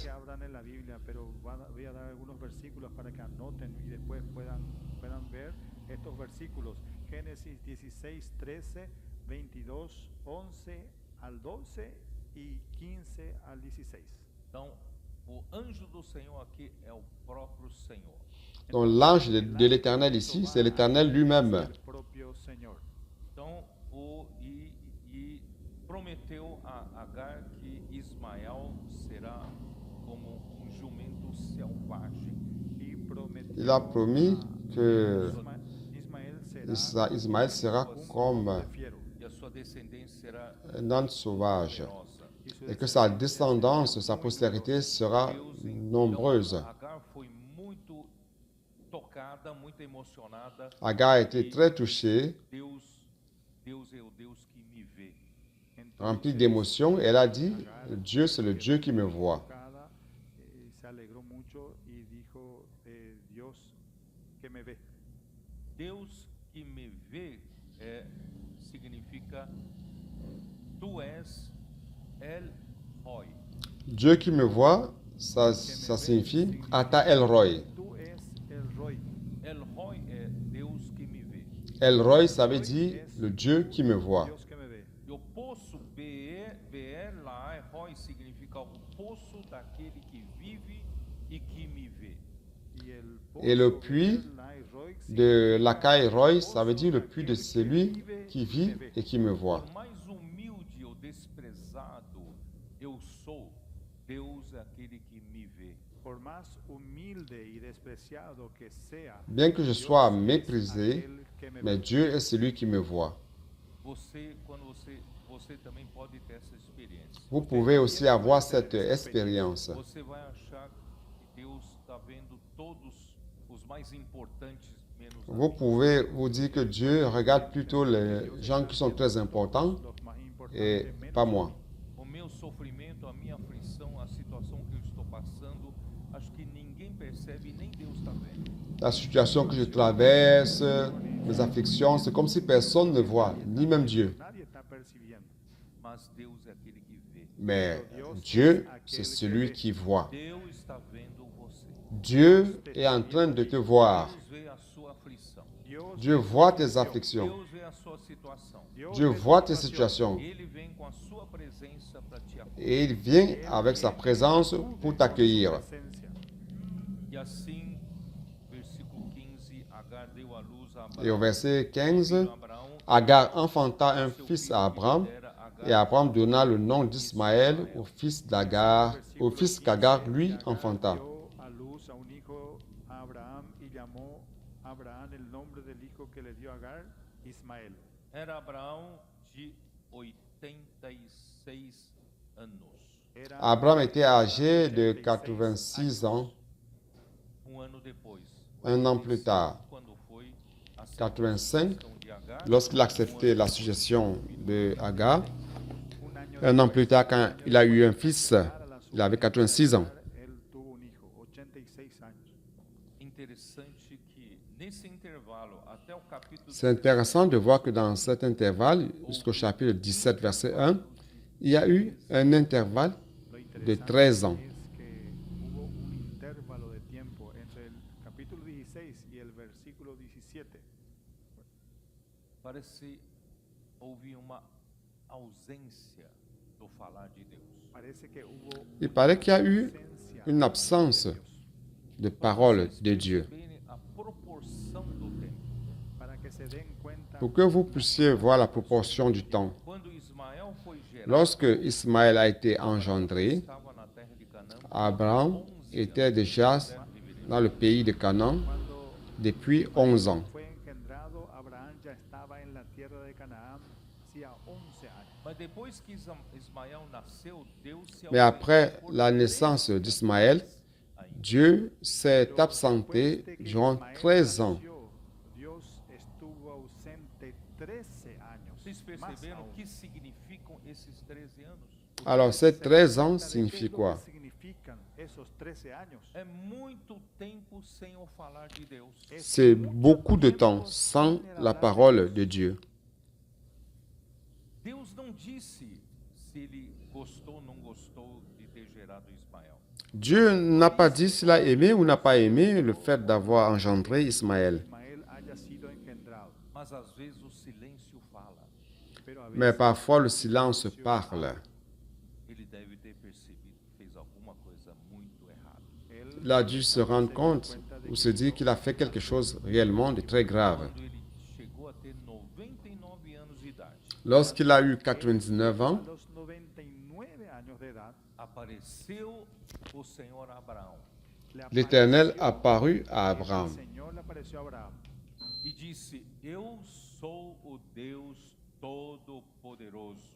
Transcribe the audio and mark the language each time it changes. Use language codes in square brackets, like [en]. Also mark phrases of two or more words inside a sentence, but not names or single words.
[es] que abran en la Biblia, pero voy a dar algunos versículos para que anoten y después puedan ver estos versículos. Génesis 16, 13, 22, 11 al 12 y 15 al 16. [pt] Então, o anjo do Senhor aqui é o próprio Senhor. [fr] Donc l'ange de l'Éternel ici, c'est l'Éternel lui-même. [es] El propio Señor. [pt] Então, e prometeu a Agar que Ismael será como um jumento selvagem. [es] Y prometió [fr] Il a promis que [es] Ismael será [fr] Ismaël sera comme [es] de fiero, [pt] E a sua descendência será [fr] un âne sauvage [es] feroz. y su [fr] et que sa descendance, sa postérité sera nombreuse. [pt] Agar foi muito tocada, muito emocionada. [fr] Agar a été très touchée, [pt] Deus é o Deus que me vê. [fr] remplie d'émotion. Elle a dit, Dieu, c'est le Dieu qui me voit. [es] tocada, se alegró mucho y dijo, Dios que me ve. [pt] Deus que me vê significa tu és El Roy. [fr] Dieu qui me voit, ça signifie Ata El Roy. [es] Tú es el Roy. [pt] El Roy é Deus que me vê. [fr] El Roy, ça veut dire le Dieu qui me voit. [es] Dios que me ve. [pt] E o poço Beer Lahai Roy significa o poço daquele que vive e que me vê. [fr] Et le puits de Lakai Roy, ça veut dire le puits de celui qui vit et qui me voit. [pt] Por mais humilde ou desprezado eu sou, Deus é aquele que me vê. [es] Por más humilde y despreciado que sea, [fr] Bien que je [es] Dios [fr] sois [es] es [fr] méprisé, [es] aquel que me [fr] mais [es] ve. [fr] Dieu est celui qui me voit. [pt] Quando você também pode ter essa experiência. [fr] Vous pouvez aussi avoir cette expérience. [pt] Você vai achar que Deus está vendo todos os mais importantes menos a [fr] Vous [pt] mim. [fr] pouvez vous dire que Dieu regarde plutôt les gens qui sont très importants [es] Los más importantes [fr] et [es] menos [fr] pas moi. [pt] O meu sofrimento, a minha aflição, a situação que eu estou passando, acho que ninguém percebe, nem Deus está vendo. [fr] La situation que je traverse, mes afflictions, c'est comme si personne ne voit, ni même Dieu. [es] nadie está percibiendo. [pt] Mas Deus é aquele que vê. [fr] Mais Dieu, c'est celui qui voit. [pt] Deus está vendo você. [fr] Dieu est en train de te voir. [pt] Deus vê a sua aflição. [fr] Dieu voit tes afflictions. [pt] Deus vê a sua situação. [fr] Dieu voit tes situations. [pt] Ele vem com a sua presença para te acolher. [fr] Et il vient avec sa présence pour t'accueillir. [es] Presencia. [pt] E assim, versículo 15, Agar deu à luz a [fr] Et au [pt] Abraão. [fr] verset 15, [pt] Abraão, [fr] Agar enfanta un [pt] seu [fr] fils [pt] filho [fr] à Abraham, [pt] que dera Agar, [fr] et Abraham donna le nom d'Ismaël au fils d'Agar, au fils qu'Agar lui enfanta. [es] Dio a luz a un hijo a Abraham y llamó a Abraham el nombre del hijo que le dio a Agar, Ismael. [pt] Era Abraão de 86 anos. Era [fr] Abraham était âgé de 86 ans, [pt] Ano depois, [fr] un an plus tard, [pt] quando foi a 85, circuncisão de Agar, [fr] lorsqu'il a accepté la suggestion de Agar. [es] un año [fr] Un an plus tard, quand il a eu un fils, il avait 86 ans. [es] él tuvo un hijo, 86 años. [pt] interessante que nesse intervalo até o capítulo [fr] C'est intéressant de voir que dans cet intervalle, jusqu'au chapitre 17, verset 1, il y a eu un intervalle [es] Lo de interesante [fr] 13 ans. [es] es que hubo un intervalo de tiempo entre el capítulo 16 y el versículo 17. [pt] parece houve uma ausência do falar de Deus. [es] Parece que hubo [fr] Il paraît qu'il y a eu [es] ausencia [fr] une absence [es] de Dios. [fr] de parole de Dieu. [pt] Perceberem a proporção do tempo. [es] Para que se den cuenta [fr] Pour que vous puissiez voir la proportion du temps. [pt] Quando Ismael foi gerado, [fr] Lorsque Ismaël a été engendré, [pt] estava na terra de Canaã. [fr] Abraham était déjà dans le pays de Canaan [es] cuando [fr] depuis 11 ans. [es] fue engendrado, Abraham ya estaba en la tierra de Canaán hacía 11 años. [pt] Mas depois que Ismael nasceu, Deus se [fr] Mais après la naissance d'Ismaël, Dieu s'est absenté [es] Después de que [fr] durant [es] Ismael [fr] 13 ans. [es] nació, Dios estuvo ausente 13 años. [pt] Vocês [es] más [pt] perceberam [es] aún. [pt] o que significam esses 13 anos? [fr] Alors, ces 13 ans [es] ¿Sabe qué [fr] signifient [es] es lo [fr] quoi? [es] que significan esos 13 años? [pt] É muito tempo sem o falar de Deus. [es] Es [fr] C'est [es] mucho [fr] beaucoup de [es] tiempo [fr] temps sans [es] sin [fr] la [es] hablar de [fr] parole [es] Dios. [fr] de Dieu. [pt] Deus não disse se ele gostou ou não gostou de ter gerado Ismael. [fr] Dieu n'a pas dit s'il a aimé ou n'a pas aimé le fait d'avoir engendré Ismaël. [es] Ismael haya sido engendrado. [pt] Mas às vezes o silêncio fala. [es] Pero a [fr] Mais [es] veces [fr] parfois le silence parle. [pt] Ele deve ter percebido que fez alguma coisa muito errada. [es] él [fr] Il a dû se rendre compte ou se dire qu'il a fait quelque chose réellement de très grave. [pt] Quando ele chegou a ter 99 anos de idade, [fr] Lorsqu'il a eu 99 [es] a [fr] ans, [es] los 99 años de edad [pt] apareceu o Senhor a Abraão [fr] le l'Éternel [es] apareció- [fr] apparut à [es] el [fr] Abraham [es] Señor le apareció a Abraham [pt] e disse: Eu sou o Deus Todo-Poderoso.